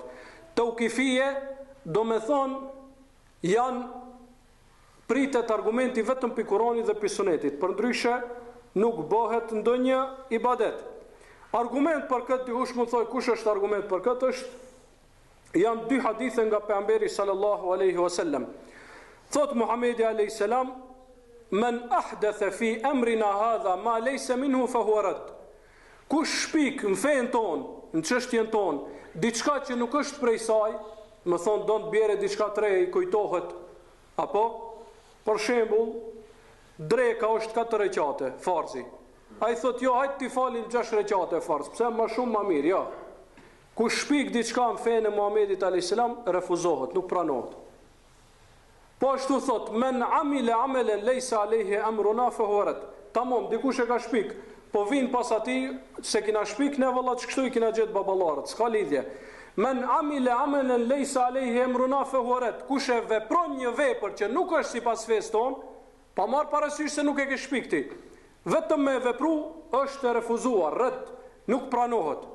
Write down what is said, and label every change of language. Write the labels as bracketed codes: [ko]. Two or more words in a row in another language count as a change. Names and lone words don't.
[sq] Taukifije do me thonë janë pritet argumenti vetëm për Kuranit dhe për Sunetit, përndryshe nuk bëhet ndonjë ibadet. Argument për këtë, dikush më thoj, kush është argument për këtë, janë dy hadithe nga pejgamberi [ar] صلى الله عليه وسلم. [sq] Thot Muhamedi [ar] عليه السلام, من أحدث في أمرنا هذا ما ليس منه فهو رد. [sq] Kush shpik në fen ton, në çështjen ton, diçka që nuk është prej saj, më thon do të bjerë diçka të re, i kujtohet, apo për shembull, dreka është 4 rekate, farzi. Ai thot jo, hajt ti falim 6 rekate farz, pse më shumë më mirë, jo. Ku shpik diçka në fenë e Muhamedit [ar] عليه السلام, [sq] refuzohet, nuk pranohet. Po ashtu thot, [ar] من عمل عملا ليس عليه أمرنا فهو رد. [sq] Tamam, dikush e ka shpik, po vin pas atij se kina shpik ne valla ç'kështu i kina gjet baballarët, s'ka lidhje. [ar] من عمل عملا ليس عليه أمرنا فهو رد. [sq] Kush e vepron një vepër që nuk është sipas fesë ton, pa marr parasysh se nuk e ke shpik ti. Vetëm me vepru është e refuzuar, rëd, nuk pranohet.